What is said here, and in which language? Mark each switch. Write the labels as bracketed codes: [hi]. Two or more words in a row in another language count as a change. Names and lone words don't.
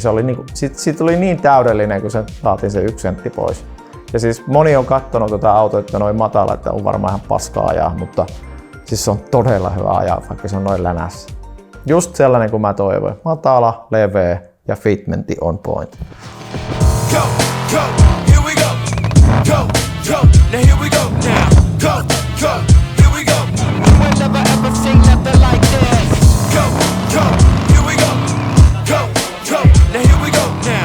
[fi] Se oli niinku, siitä oli niin täydellinen, kun se saatiin se 1 sentti pois. Ja siis moni on katsonut tätä autoa, että noin matala, että on varmaan ihan paskaa ajaa, mutta siis se on todella hyvä ajaa, vaikka se on noin länässä. Just sellainen kuin mä toivoin. Matala, leveä ja fitmenti on point. [en] Go, go, here we go. Go, go, now here we go now. Go, go, here we go. You ain't never ever seen nothing like this. Go, go, here we go. Go, go, now here we go now.